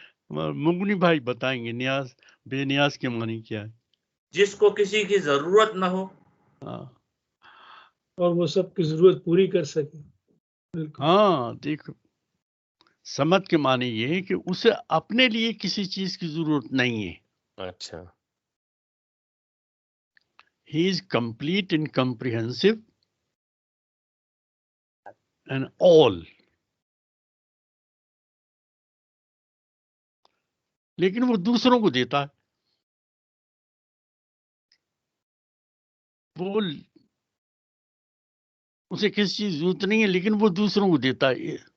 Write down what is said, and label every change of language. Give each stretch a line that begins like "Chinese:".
Urdu: مغنی بھائی بتائیں گے نیاز، بے نیاز کے معنی کیا ہے؟ جس کو کسی کی ضرورت نہ ہو. ہاں اور وہ سب کی ضرورت پوری کر سکے. بالکل. ہاں دیکھو، سمت کے معنی یہ ہے کہ اسے اپنے لیے کسی چیز کی ضرورت نہیں ہے. اچھا.
English: He is complete and comprehensive and all.
Urdu: لیکن وہ دوسروں کو دیتا ہے. وہ اسے کسی چیز ضرورت نہیں ہے لیکن وہ دوسروں کو دیتا ہے.